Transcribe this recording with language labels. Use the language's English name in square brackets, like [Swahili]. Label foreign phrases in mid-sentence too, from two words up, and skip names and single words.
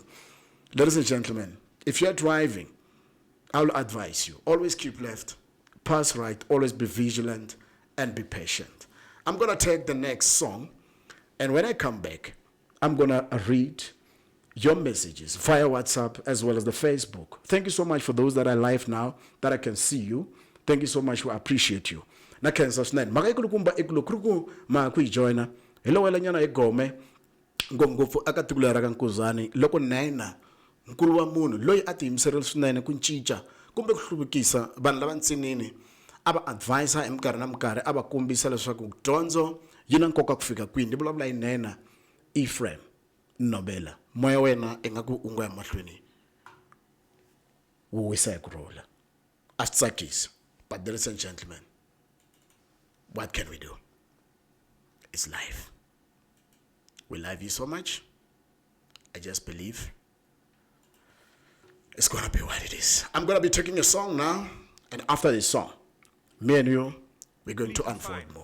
[English] Ladies and gentlemen, if you're driving, I'll advise you, always keep left, pass right, always be vigilant, and be patient. I'm going to take the next song, and when I come back, I'm going to read your messages via WhatsApp as well as the Facebook. Thank you so much for those that are live now, that I can see you. Thank you so much. We appreciate you. [Tsonga] Na kensa snene. Maka ikulukumba ikulukuruku ma kuijoina. Hello wela nyana egome. ngopfungopfu aka tiko leri ra ka Nkuzani loko nena nkulu wa munhu loyi a tiyimiserile swinene ku cinca kumbe ku hluvukisa vanhu lava ntsinini a va advisor hi minkarhi na minkarhi a va kombisa leswaku dyondzo yi na nkoka ku fika kwini. Ni vulavula hi nena Ephraim Nobela, moya wena i nga ku u nga ya mahlweni wu wisa hi kurhula a swi tsakisi. [English] But ladies and gentlemen, what can we do? It's life. We love you so much. I just believe it's gonna be what it is. I'm gonna be taking a song now, and after this song, me and you, we're going to unfold more.